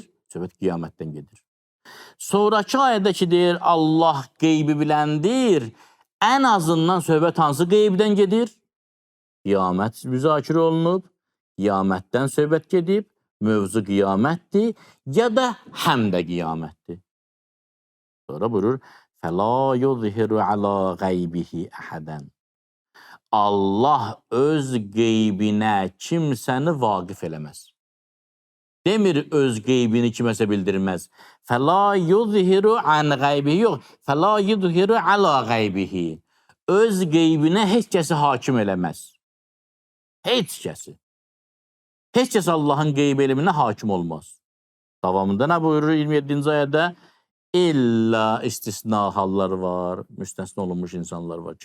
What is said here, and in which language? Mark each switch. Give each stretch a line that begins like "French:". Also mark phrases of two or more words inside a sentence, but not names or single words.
Azerbaijani: Söhbət qiyamətdən gedir. Sonraki ayədə ki, deyir, Allah qeybi biləndir. Ən azından söhbət hansı qeybdən gedir? Qiyamət müzakirə olunub, qiyamətdən söhbət gedib, mövzu qiyamətdir, ya da həm də qiyamətdir. Sonra buyurur,
Arabic: فَلَا يُظْهِرُ عَلَى غَيْبِهِ أَحَدًا.
Azerbaijani: Allah öz qeybinə kimsəni vaqif eləməz. Demir öz qeybini kiməsə bildirməz.
Arabic: فَلَا يُظْهِرُ عَنْ غَيْبِهِ yox, فَلَا يُظْهِرُ عَلَى غَيْبِهِ.
Azerbaijani: Öz qeybinə heç kəsi hakim eləməz. Heç kəsi. Heç kəs Allahın qeyb elminə hakim olmaz. Davamında nə buyurur 27-ci ayədə? İlla istisna hallar var, müstəsna olunmuş insanlar var.